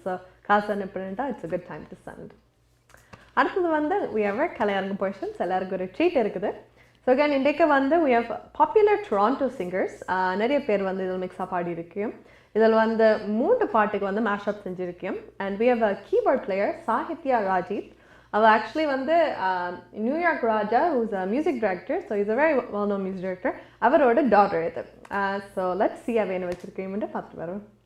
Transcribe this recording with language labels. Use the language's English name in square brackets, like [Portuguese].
[Tamil] So காசு அனுப்புனா [English] it's a good time to send. அடுத்தது வந்து we have our கலையரங்கு portions. [Tamil] எல்லாருக்கும் ஒரு ட்ரீட் இருக்குது. ஸோ again இன்றைக்கு வந்து [English] we have popular Toronto singers. [Tamil] நிறைய பேர் வந்து இதில் மிக்ஸாக பாடி இருக்கோம். இதில் வந்து 3 பாட்டுக்கு வந்து மேஷப் செஞ்சுருக்கோம். [English] and we have a keyboard player Sahithya Rajith. [Tamil] அவள் ஆக்சுவலி வந்து New York Raja [English] who's a music director, so he's a very well known music director. [Tamil] அவரோட டாட்டர் இது. ஸோ லெட்ஸ் see அவ என்ன வச்சிருக்கேன் பார்த்து வரோம்.